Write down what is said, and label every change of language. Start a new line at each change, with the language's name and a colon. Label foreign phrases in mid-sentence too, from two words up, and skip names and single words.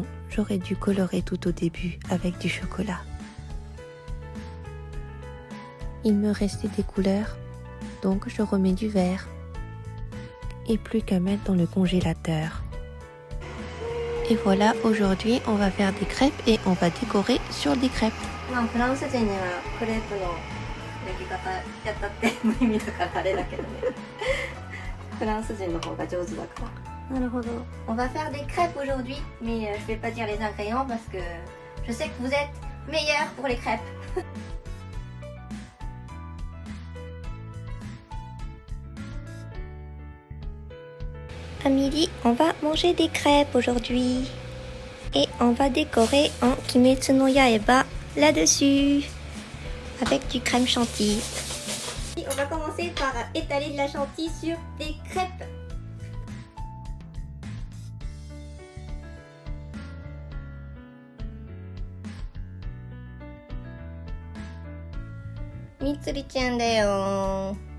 French: J'aurais dû colorer tout au début avec du chocolat. Il me restait des couleurs, donc je remets du vert. Et plus qu'à mettre dans le congélateur. Et voilà, aujourd'hui on va faire des crêpes et on va décorer sur des crêpes.
Japanese: まあフランス人にはクレープの焼き方やったって無意味だからあれだけどね。フランス人の方が上手だから。なるほど。
French: On va faire des crêpes aujourd'hui, mais je vais pas dire les ingrédients parce que je sais que vous êtes meilleurs pour les crêpes. À midi, on va manger des crêpes aujourd'hui. Et on va décorer en Kimetsu no Yaiba là-dessus. Avec du crème chantilly. On va commencer par étaler de la chantilly sur des crêpes.
Japanese: みつりちゃんだよ.